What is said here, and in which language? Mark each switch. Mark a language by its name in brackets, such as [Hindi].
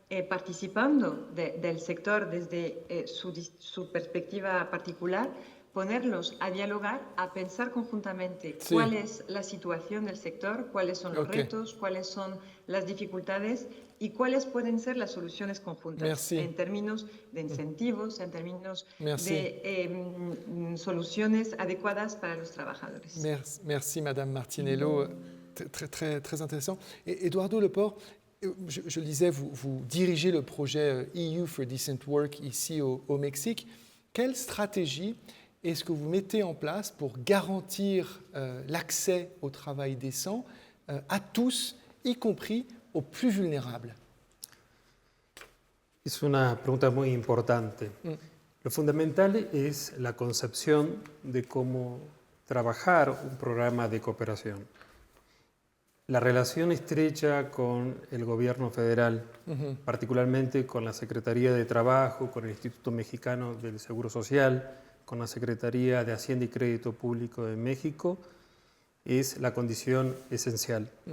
[Spanish] participando del sector desde su perspectiva particular, ponerlos a dialogar, a pensar conjuntamente cuál es la situación del sector, cuáles son los retos, cuáles son las dificultades y cuáles pueden ser las soluciones conjuntas en términos de incentivos, en términos de soluciones adecuadas para los trabajadores. [French] Merci Madame Martinello, très intéressant. Et Eduardo Leport, je le disais, vous dirigez le projet EU for Decent Work ici au Mexique. Quelle stratégie est-ce que vous mettez en place pour garantir l'accès au travail décent à tous, y compris aux plus vulnérables? [Spanish] Es una pregunta muy importante. Lo fundamental es la concepción de cómo trabajar un programa de cooperación. La relación estrecha con el gobierno federal, particularmente con la Secretaría de Trabajo, con el Instituto Mexicano del Seguro Social, con la Secretaría de Hacienda y Crédito Público de México, es la condición esencial.